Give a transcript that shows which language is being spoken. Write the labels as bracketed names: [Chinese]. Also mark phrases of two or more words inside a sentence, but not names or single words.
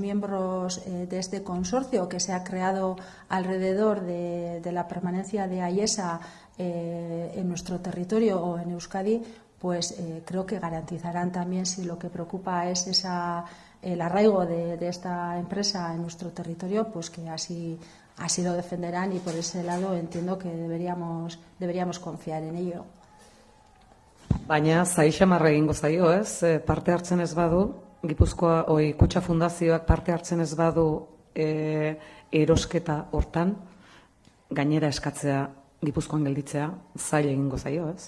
[Spanish] miembros de este consorcio que se ha creado alrededor de la permanencia de Ayesa en nuestro territorio o en Euskadi, creo que garantizarán también, si lo que preocupa es el arraigo de esta empresa en nuestro territorio, que así lo defenderán, y por ese lado entiendo que deberíamos confiar en ello. [Basque] Baina zaixamarra egingo zaio, ez? Parte hartzen ez badu, Gipuzkoa Kutxa Fundazioak parte hartzen ez badu erosketa hortan, gainera eskatzea Gipuzkoan gelditzea zaila egingo zaio, ez?